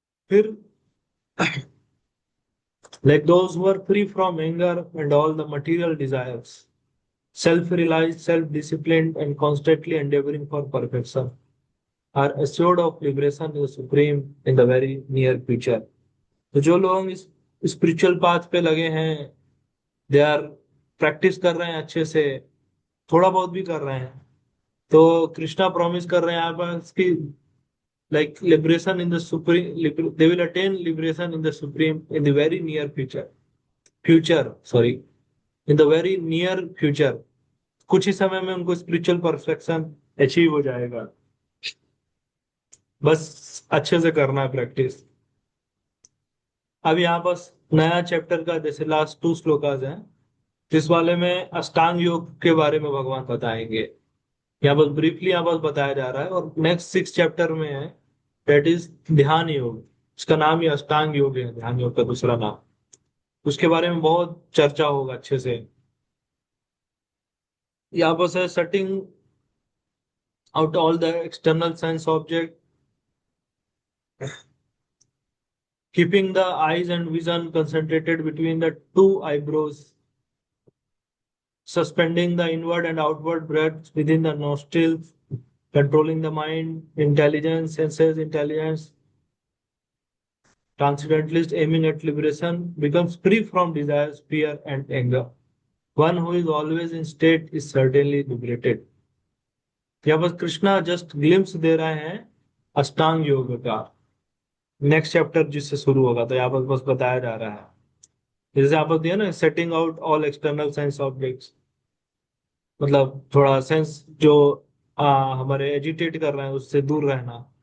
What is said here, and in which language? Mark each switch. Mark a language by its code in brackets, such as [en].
[en] फिर like those who are free from anger and all the material desires, self-realized, self-disciplined, and constantly endeavoring for perfection, are assured of liberation in the supreme in the very near future. [hi] तो जो लोग इस spiritual path पे लगे हैं, दे are practice कर रहे हैं अच्छे से, थोड़ा बहुत भी कर रहे हैं, तो कृष्णा प्रॉमिस कर रहे हैं यहाँ पर कि [en] like liberation in the supreme, they will attain liberation in the supreme in the very near future, [hi] sorry, in the very near future, कुछ ही समय में उनको स्पिरिचुअल परफेक्शन अचीव हो जाएगा। बस अच्छे से करना है प्रैक्टिस। अब यहाँ बस नया चैप्टर का जैसे लास्ट 2 श्लोकाज हैं, जिस वाले में अष्टांग योग के बारे में भगवान बताएंगे। यहाँ बस ब्रीफली यहाँ बस बताया जा रहा है, और नेक्स्ट 6 चैप्टर में है, दैट इज ध्यान योग। इसका नाम ही अष्टांग योग है, ध्यान योग का दूसरा नाम। उसके बारे में बहुत चर्चा होगा अच्छे से। [en] यहाँ बस है setting out all the external sense object, keeping the eyes and vision concentrated between the two eyebrows, suspending the inward and outward breaths within the nostrils, controlling the mind, intelligence, senses, intelligence, transcendentalist aiming at liberation, becomes free from desires, fear, and anger. One who is always in state is certainly liberated. [hi] यहाँ बस Krishna just glimpse दे रहे हैं अष्टांग योग का, next chapter जिससे शुरू होगा, तो यहाँ पर बस बताया जा रहा है। जैसे आप दिया ना, [en] setting out all external sense objects, [hi] मतलब थोड़ा सेंस जो हमारे एजिटेट कर रहे हैं उससे दूर रहना।